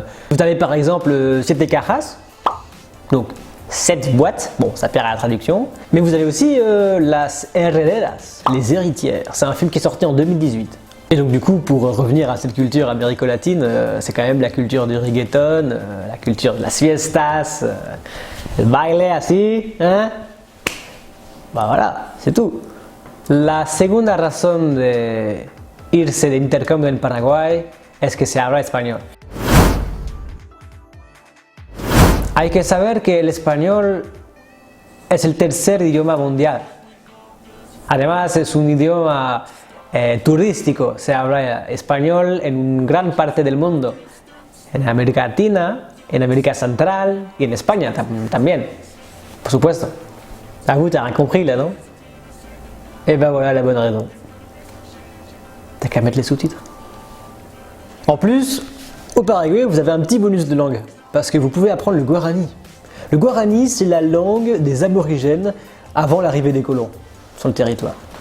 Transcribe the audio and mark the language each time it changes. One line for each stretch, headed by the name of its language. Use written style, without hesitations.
French: Vous avez par exemple Siete Cajas, donc 7 boîtes, bon ça perd à la traduction, mais vous avez aussi Las Herederas, les héritières, c'est un film qui est sorti en 2018. Et donc du coup, pour revenir à cette culture américo-latine, c'est quand même la culture du reggaeton, la culture de
Spanish: las fiestas,
French: le
Spanish: baile así,
French: hein? Bah voilà, c'est tout.
Spanish: La segunda razón de irse de intercambio en Paraguay es que se habla español. Hay que saber que el español es el tercer idioma mundial. Además es un idioma turístico, se habla español en gran parte del mundo. En América Latina, en América Central y en España también, por supuesto.
French: Ah vous t'as rien compris là, non? Et ben voilà la bonne raison. T'as qu'à mettre les sous-titres. En plus, au Paraguay, vous avez un petit bonus de langue. Parce que vous pouvez apprendre le guarani. Le guarani, c'est la langue des aborigènes avant l'arrivée des colons sur le territoire.